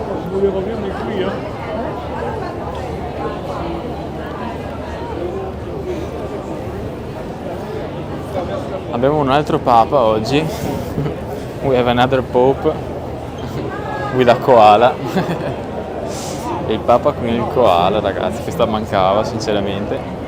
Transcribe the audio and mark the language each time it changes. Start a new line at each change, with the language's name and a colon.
Italian: Volevo venire qui, Abbiamo un altro papa oggi.
English: We have another pope with a koala.
Italian: Il papa con il koala, ragazzi, questa mancava sinceramente.